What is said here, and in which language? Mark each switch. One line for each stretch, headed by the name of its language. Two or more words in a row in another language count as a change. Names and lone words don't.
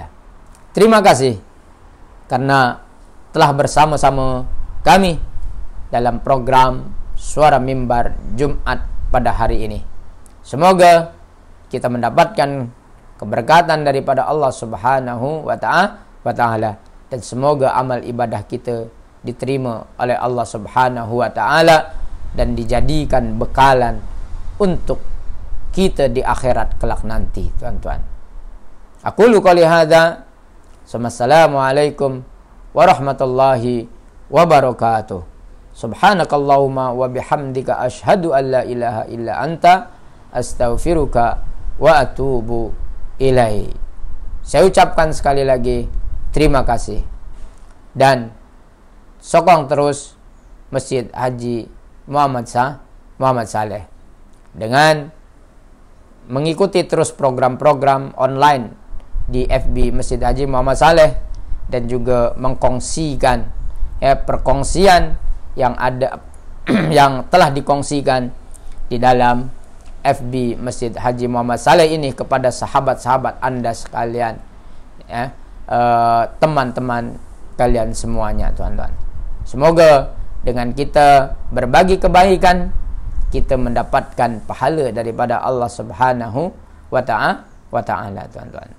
Malay: Terima kasih karena telah bersama-sama kami dalam program Suara Mimbar Jumat pada hari ini. Semoga kita mendapatkan keberkatan daripada Allah
Arabic: سبحانه وتعالى,
Malay: dan semoga amal ibadah kita diterima oleh Allah
Arabic: سبحانه وتعالى
Malay: dan dijadikan bekalan untuk kita di akhirat kelak nanti, tuan-tuan.
Arabic: أقول قولي هذا، السلام عليكم ورحمة الله وبركاته. سبحانك اللهم وبحمدك أشهد أن لا إله إلا أنت أستغفرك وأتوب إليه.
Malay: Saya ucapkan sekali lagi terima kasih, dan sokong terus Masjid Haji Muhammad Saleh dengan mengikuti terus program-program online di FB Masjid Haji Muhammad Saleh, dan juga mengkongsikan perkongsian yang ada yang telah dikongsikan di dalam FB Masjid Haji Muhammad Saleh ini kepada sahabat-sahabat Anda sekalian, teman-teman kalian semuanya, tuan-tuan. Semoga dengan kita berbagi kebaikan, kita mendapatkan pahala daripada Allah
Arabic: سبحانه وتعالى,
Malay: tuan-tuan.